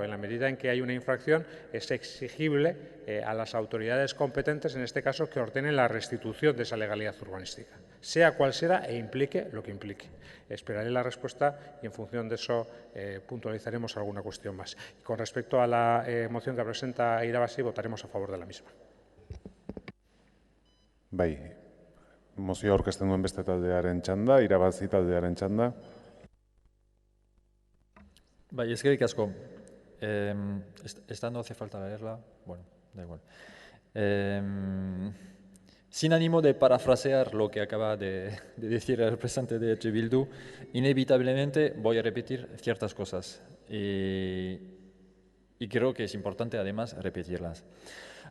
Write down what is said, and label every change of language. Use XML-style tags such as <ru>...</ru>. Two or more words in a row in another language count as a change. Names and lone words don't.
<es>En la medida en que hay una infracción es exigible a las autoridades competentes, en este caso, que ordenen la restitución de esa legalidad urbanística, sea cual sea e implique lo que implique. Esperaré la respuesta y en función de eso puntualizaremos alguna cuestión más. Y con respecto a la moción que presenta Irabasi, votaremos a favor de la misma.</es> <eu>Bai, mozioa aurkezten duen beste taldearen txanda, Irabazi taldearen txanda. Bai, eskerrik asko.</eu> <es>Esta no hace falta leerla. Bueno, da igual. Sin ánimo de parafrasear lo que acaba de decir el representante de EH Bildu, inevitablemente voy a repetir ciertas cosas y creo que es importante además repetirlas.</es>